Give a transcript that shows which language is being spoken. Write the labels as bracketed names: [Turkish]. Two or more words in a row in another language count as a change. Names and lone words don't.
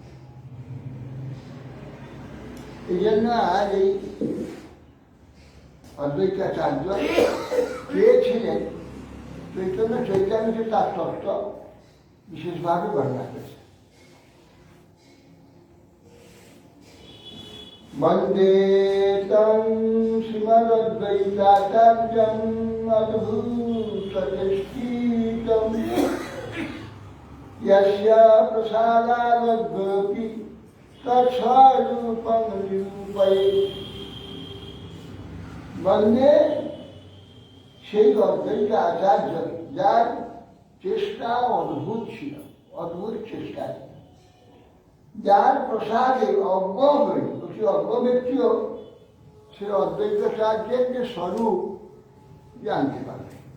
[Bangla] এই জন্য আর এই অদ্বৈতাচার্য পেয়েছিলেন চৈতন্য চৈতন্য, তার তত্ত্ব বিশেষভাবে বর্ণনা করেছে। [Sanskrit] বন্দে তং শ্রীমদ্বৈতাচার্যং অদ্ভুতচেষ্টিতং, यस्य प्रसादादग्गोऽपि तत्स्वरूपं निरूपयेत्। [Bangla] বন্দে সেই অদ্বৈত আচার্য, যার চেষ্টা অদ্ভুত ছিল, অদ্ভুত চেষ্টা, যার প্রসাদে অজ্ঞ হয়ে, সে অজ্ঞ ব্যক্তিও সে অদ্বৈত আচার্যের যে স্বরূপ জানতে পারবে।